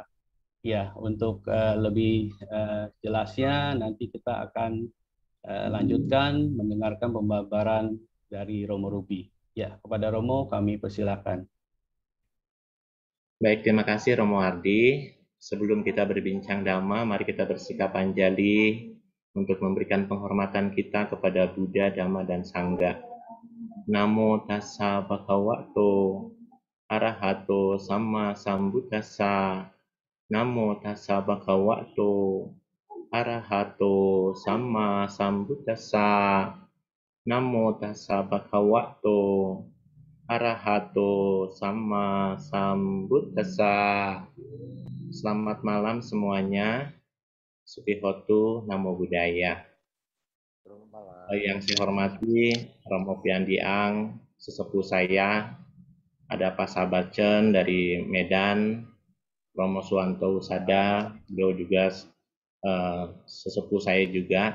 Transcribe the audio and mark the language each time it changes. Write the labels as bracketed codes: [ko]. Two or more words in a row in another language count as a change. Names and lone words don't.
[id] Ya, untuk lebih jelasnya nanti kita akan lanjutkan mendengarkan pembabaran dari Romo Ruby. Ya, kepada Romo kami persilakan. Baik, terima kasih Romo Ardi. Sebelum kita berbincang Dhamma, mari kita bersikap Anjali untuk memberikan penghormatan kita kepada Buddha, Dhamma, dan Sangha. [pi] Namo tassa bhagavato arahato sama sambuddhassa. Namo tassa bhagavato arahato sama sambuddhassa. Namo tassa bhagavato arahato sama sambuddhassa. [id] Selamat malam semuanya. [pi] Supihotu Namo Buddhaya. [id] Yang saya hormati Romo Piandiang, sesepuh saya, ada Pak Sabacen dari Medan, Romo Suwanto Usada, beliau juga sesepuh saya juga.